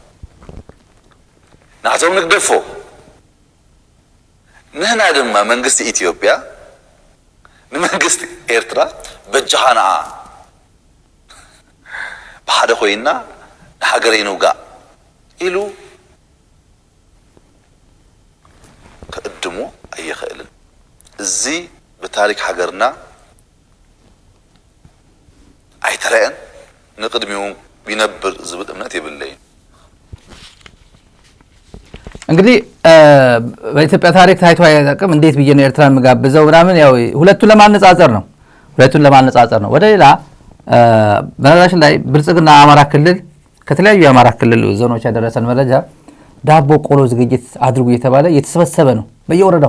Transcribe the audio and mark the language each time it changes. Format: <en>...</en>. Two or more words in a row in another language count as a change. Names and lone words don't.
<ti>ናቶም ንግደፎ ንህና ድማ መንግስት ኢትዮጵያ ንመንግስት ኤርትራ በጃሃና በሓደ ኮይና ንሃገረይ ንውጋ ኢሉ ከእድሞ አይኽእልን እዚ በታሪክ ሀገርና አይተረአን ንቅድሚው ቢነብር ዝብል እምነት ይብለይ</ti> <am>እንግዲህ በኢትዮጵያ ታሪክ ታይቶ አይተቀም እንዴት ብዬ ነው ኤርትራን መጋብዘው ምናምን ያው ሁለቱን ለማነጻጸር ነው ወደ ሌላ በነገራችን ላይ ብልጽግና አማራ ክልል ከተለያዩ የአማራ ክልል ዞኖች ያደረሰን መረጃ ዳቦ ቆሎ ዝግጅት አድርጉ እየተባለ እየተሰበሰበ ነው በየወረዳው</am>